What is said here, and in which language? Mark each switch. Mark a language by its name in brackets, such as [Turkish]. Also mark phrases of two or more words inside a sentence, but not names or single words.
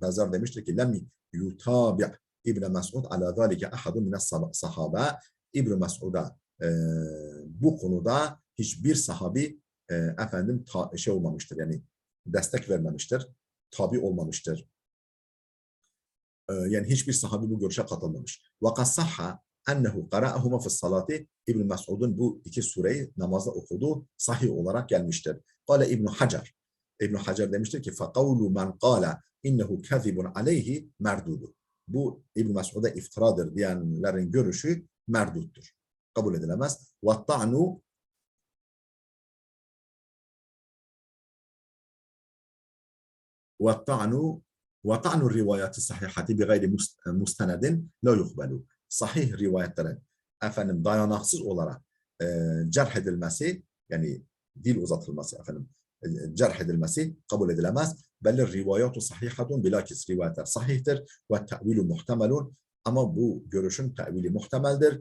[Turkish] Bezzar demiştir ki [Arabic] لم يتابع ابن مسعود على ذلك أحد من الصحابة. [Turkish] İbn Mes'ud'a bu konuda hiçbir sahabi efendim şey olmamıştır. Yani destek vermemiştir. Tabi olmamıştır. Yani hiçbir sahabi bu görüşe katılmamış. [Arabic] وَقَدْ صَحَّ اَنَّهُ قَرَأَهُمَا فِي الصَّلَاةِ [Turkish] İbn Mes'ud'un bu iki sureyi namazda okuduğu sahih olarak gelmiştir. [Arabic] قال İbn Hacer. [Turkish] İbn Hacer demiştir ki [Arabic] فَقَوْلُ مَنْ قَالَ اِنَّهُ كَذِبٌ عَلَيْهِ مَرْدُودُ. [Turkish] Bu İbn Mes'ud'a iftiradır diyenlerin görüşü merduttur. Kabul edilemez. [Arabic] وَالطَّعْنُ وَطَعْنُ الرِّوَايَاتِ الصَّحِحَةِ بِغَيْرِ مُسْتَنَدٍ لَا يُقْبَلُ. [Turkish] Sahih rivayetlerin efendim dayanaksız olarak cerh edilmesi yani dil uzatılması efendim cerh edilmesi kabul edilemez. [Arabic] بل الروايات صحيحة [Turkish] bilakis rivayetler sahihtir [Arabic] والتأويل محتمل [Turkish] ama bu görüşün tevili muhtemeldir.